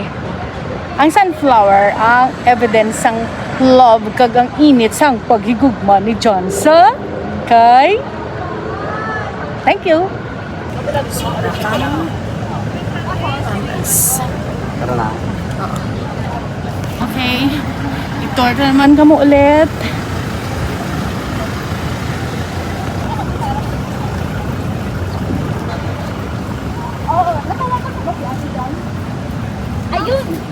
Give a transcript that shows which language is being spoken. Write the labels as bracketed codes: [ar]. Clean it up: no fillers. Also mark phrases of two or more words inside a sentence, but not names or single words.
[hil] Ang sunflower ang evidence sang love kag ang init sang paghigugma ni John sa kay. [en] Thank you. [tl] Tara na. Okay. Ito naman kamo ulit. Ayun!